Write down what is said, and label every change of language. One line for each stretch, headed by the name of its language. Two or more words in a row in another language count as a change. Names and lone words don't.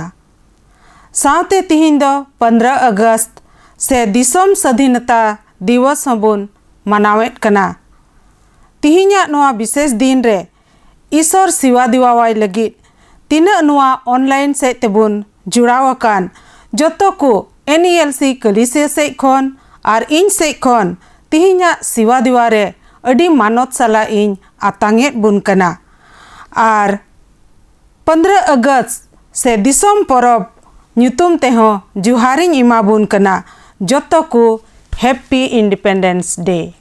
Santali: सावते तिहिन दो 15 अगस्त से दिसोम
Hindi: स्वाधीनता दिवस
Santali: हबुन मनावेत कना। तिहिन्या नोआ विशेष दिन रे ईश्वर सिवा दिवावाय लगिद तीना नोआ ऑनलाइन से तेबुन जुड़ावाकान जोतो को NELC कलिसिया से खन आर इन से खन तिहिन्या सिवा दिवारे अडी मानत साला इन आतांगेत बुन कना। आर 15 अगस्त से दिसोम परब ᱧᱩᱛᱩᱢ तेहो जुहारिन इमा बुन कना जोतो को
English: happy independence day.